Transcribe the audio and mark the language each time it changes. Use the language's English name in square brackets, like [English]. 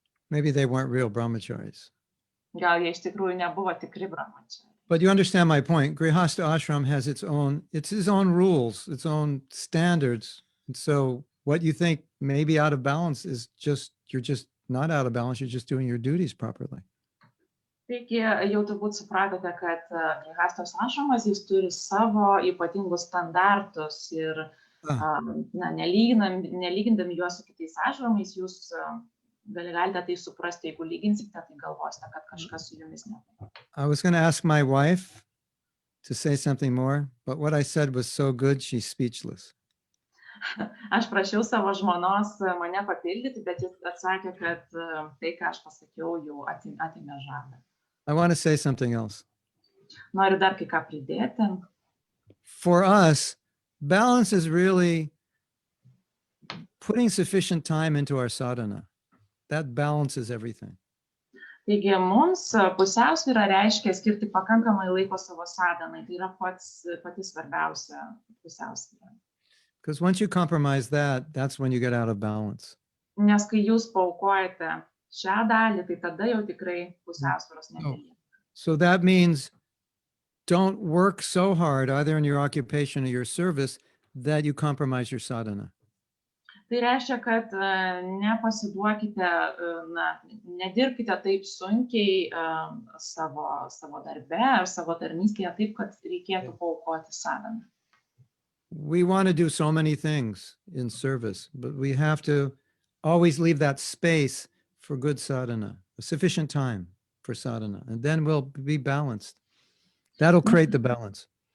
[English] Maybe they weren't real brahmacharis. [Lithuanian] Gal jie iš tikrųjų nebuvo tikri brahmachariai. [English] But you understand my point. Grihastha ashram has its own rules, its own standards. And so what you think may be out of balance is you're just not out of balance. You're just doing your duties properly. [Lithuanian] Taigi jau turbūt supratote, kad grihastos ašramas jis turi savo ypatingus standartus ir na, nelygindami juos su kitais ašramais, jūs galite tai suprasti, jeigu lyginsite, tai galvosite, kad kažkas su jumis ne taip. [English] I was going to ask my wife to say something more, but what I said was so good, she's speechless. [Lithuanian] Aš prašiau savo žmonos mane papildyti, bet jis atsakė, kad tai, ką aš pasakiau, jau atėmė žadą. [English] I want to say something else. [Lithuanian] Noriu dar kai ką pridėti. [English] For us, balance is really putting sufficient time into our sadhana. That balances everything. [Lithuanian] Taigi mums pusiausvyra reiškia skirti pakankamai laiko savo sadhanai. Tai yra pati svarbiausia pusiausvyra. [English] Because once you compromise that, that's when you get out of balance. [Lithuanian] Nes kai jūs paaukojate šią dalį, tai tada jau tikrai pusiausvyros nebelieka. [English] So that means don't work so hard, either in your occupation or your service, that you compromise your sadhana. [Lithuanian] Tai reiškia, kad nepasiduokite, nedirbkite taip sunkiai savo darbe ar savo tarnystėje taip, kad reikėtų paaukoti sadhaną. [English] We want to do so many things in service, but we have to always leave that space for good sadhana, sufficient time for sadhana, and then we'll be balanced. That'll create the balance.